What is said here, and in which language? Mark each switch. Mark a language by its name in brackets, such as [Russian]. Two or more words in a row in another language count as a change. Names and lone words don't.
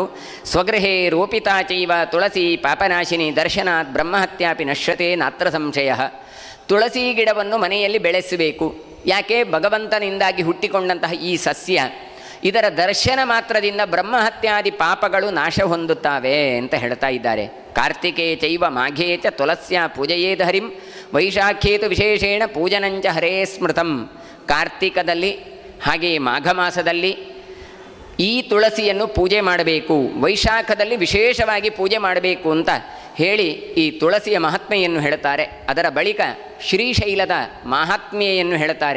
[Sanskrit] ಸ್ವಗೃಹೇ ರೋಪಿತಾಚೈವ ತುಳಸಿ ಪಾಪನಾಶಿನಿ ದರ್ಶನಾತ್ ಬ್ರಹ್ಮಹತ್ಯಾಪಿ ನಶ್ಯತೆ ನಾತ್ರ ಸಂಶಯ. [Kannada] ತುಳಸಿ ಗಿಡವನ್ನು ಮನೆಯಲ್ಲಿ ಬೆಳೆಸಬೇಕು. ಯಾಕೆ? ಭಗವಂತನಿಂದಾಗಿ ಹುಟ್ಟಿಕೊಂಡಂತಹ ಈ ಸಸ್ಯ ಇದರ ದರ್ಶನ ಮಾತ್ರದಿಂದ ಬ್ರಹ್ಮಹತ್ಯಾದಿ ಪಾಪಗಳು ನಾಶ ಹೊಂದುತ್ತವೆ ಅಂತ ಹೇಳ್ತಾ ಇದ್ದಾರೆ. [Sanskrit] ಕಾರ್ತಿಕೇ ಚೈವ ಮಾಘೇ ಚ ತುಳಸ್ಯ ಪೂಜೆಯೇದ ಹರಿಂ ವೈಶಾಖೇತು ವಿಶೇಷೇಣ ಪೂಜನಂಚ ಹರೇ ಸ್ಮೃತಂ. [Kannada] ಕಾರ್ತಿಕದಲ್ಲಿ ಹಾಗೆಯೇ ಮಾಘ ಮಾಸದಲ್ಲಿ ಈ ತುಳಸಿಯನ್ನು ಪೂಜೆ ಮಾಡಬೇಕು, ವೈಶಾಖದಲ್ಲಿ ವಿಶೇಷವಾಗಿ ಪೂಜೆ ಮಾಡಬೇಕು ಅಂತ ಹೇಳಿ ಈ ತುಳಸಿಯ ಮಹಾತ್ಮೆಯನ್ನು ಹೇಳ್ತಾರೆ. ಅದರ ಬಳಿಕ ಶ್ರೀಶೈಲದ ಮಹಾತ್ಮೆಯನ್ನು ಹೇಳ್ತಾರೆ.